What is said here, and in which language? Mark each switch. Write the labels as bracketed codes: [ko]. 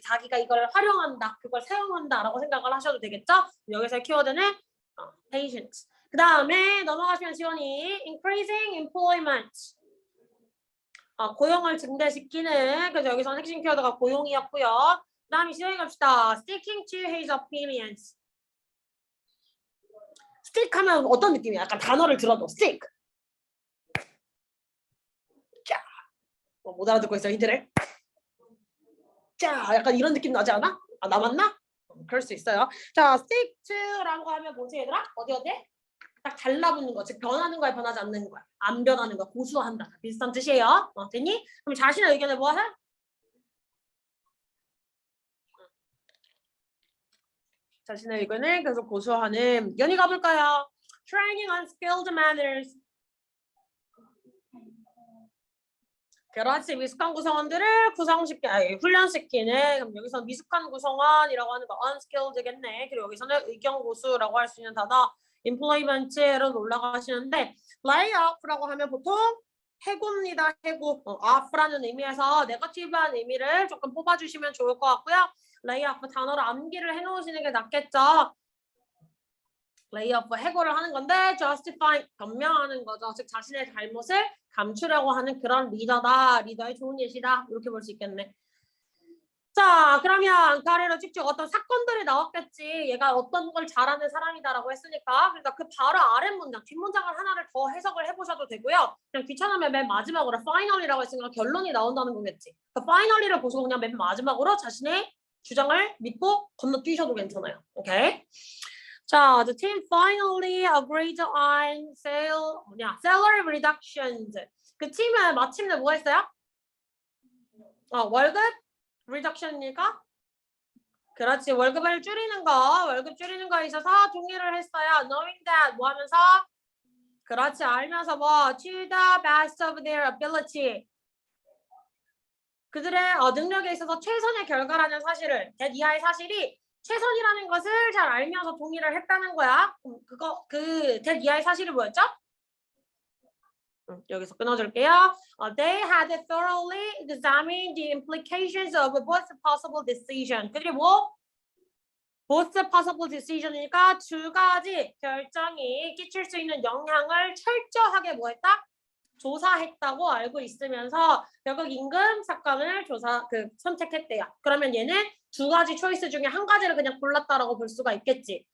[ko] 자기가 이걸 활용한다, 그걸 사용한다라고 생각을 하셔도 되겠죠? 여기서 키워드는 patience. 그 다음에 넘어가시면 지원이 [en] increasing employment. [ko] 고용을 증대시키는, 그래서 여기서는 핵심 키워드가 고용이었고요. 그 다음에 시작해 갑시다. [en] sticking to his opinions. [ko] stick 하면 어떤 느낌이야? 약간 단어를 들어도 stick. 자, 못 알아듣고 있어, 힌트를. 자, 약간 이런 느낌 나지 않아? 나 맞나? 그럴 수 있어요. 자, stick to라고 하면 뭐지 얘들아? 어디? 딱 달라붙는 거, 즉 변하는 거에 변하지 않는 거야. 안 변하는 거, 고수한다. 비슷한 뜻이에요. 됐니? 그럼 자신의 의견을 뭐 해? 자신의 의견을 계속 고수하는. 연희 가볼까요? [en] Training on skilled manners. [ko] 그렇지. 미숙한 구성원들을 훈련시키는. 그럼 여기서 미숙한 구성원이라고 하는 거 unskilled겠네. 그리고 여기서는 의견 고수라고 할 수 있는 단어 employment로 올라가시는데 layoff라고 하면 보통 해고입니다. 해고. off라는 의미에서 네거티브한 의미를 조금 뽑아주시면 좋을 것 같고요. layoff 단어로 암기를 해놓으시는 게 낫겠죠. layoff 해고를 하는 건데 justify 변명하는 거죠. 즉 자신의 잘못을 감추려고 하는 그런 리더다. 리더의 좋은 예시다. 이렇게 볼 수 있겠네. 자, 그러면 그 아래로 쭉쭉 어떤 사건들이 나왔겠지. 얘가 어떤 걸 잘하는 사람이다라고 했으니까. 그러니까 그 바로 아래 문장, 뒷문장을 하나를 더 해석을 해보셔도 되고요. 그냥 귀찮으면 맨 마지막으로 final이라고 했으니까 결론이 나온다는 거겠지. 그 final이를 보시고 그냥 맨 마지막으로 자신의 주장을 믿고 건너뛰셔도 괜찮아요. 오케이? [en] 자, the team finally agreed on salary reductions. [ko] 그 팀은 마침내 뭐 했어요? 월급 reduction이니까? 그렇지. 월급 줄이는 거에 있어서 동의를 했어요. [en] knowing that [ko] 뭐 하면서? 그렇지. 알면서 뭐 [en] to the best of their ability. [ko] 그들의 능력에 있어서 최선의 결과라는 사실을, that 이하의 사실이 최선이라는 것을 잘 알면서 동의를 했다는 거야. that 이하의 사실이 뭐였죠? 여기서 끊어줄게요. [en] They had thoroughly examined the implications of both possible decision. [ko] 그들이 뭐? [en] both possible decision [ko] 이니까 두 가지 결정이 끼칠 수 있는 영향을 철저하게 뭐 했다? 조사했다고 알고 있으면서 결국 임금 사건을 선택했대요. 그러면 얘는 두 가지 초이스 중에 한 가지를 그냥 골랐다라고 볼 수가 있겠지.